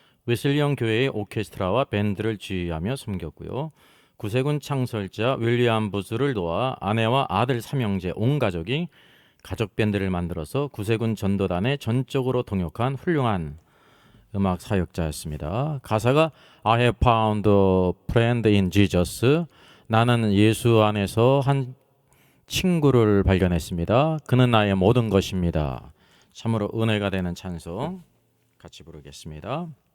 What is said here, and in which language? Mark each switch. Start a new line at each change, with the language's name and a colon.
Korean: 웨슬리언 교회의 오케스트라와 밴드를 지휘하며 섬겼고요. 구세군 창설자 윌리엄 부스를 도와 아내와 아들 삼형제 온 가족이 가족 밴드를 만들어서 구세군 전도단에 전적으로 동역한 훌륭한 음악 사역자였습니다. 가사가
English: I have found a friend in Jesus.
Korean: 나는 예수 안에서 한 친구를 발견했습니다. 그는 나의 모든 것입니다. 참으로 은혜가 되는 찬송 같이 부르겠습니다.